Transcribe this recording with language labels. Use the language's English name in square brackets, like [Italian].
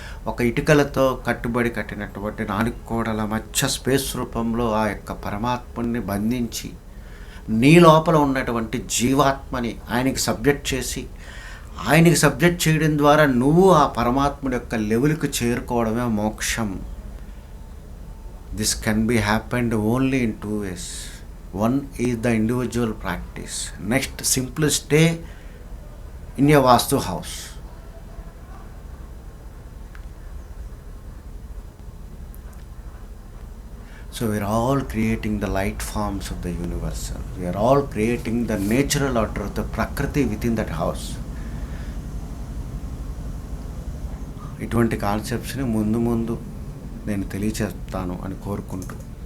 [Telugu] ఒక ఇటుకలతో కట్టుబడి కట్టినటువంటి 4 గోడల మధ్య స్పేస్ రూపంలో ఆ యొక్క పరమాత్మని బంధించి, నీ లోపల ఉన్నటువంటి జీవాత్మని ఆయనకి సబ్జెక్ట్ చేసి, ఆయనకి సబ్జెక్ట్ చేయడం ద్వారా నువ్వు ఆ పరమాత్ముడి యొక్క లెవెల్కి చేరుకోవడమే మోక్షం. [English] This can be happened only in 2 ways. One is the individual practice. Next, simply stay in your Vastu house. So we are all creating the light forms of the universal. We are all creating the natural order of the Prakriti within that house. [Telugu] ఇటువంటి కాన్సెప్ట్స్ని ముందు నేను తెలియచేస్తాను అని కోరుకుంటూ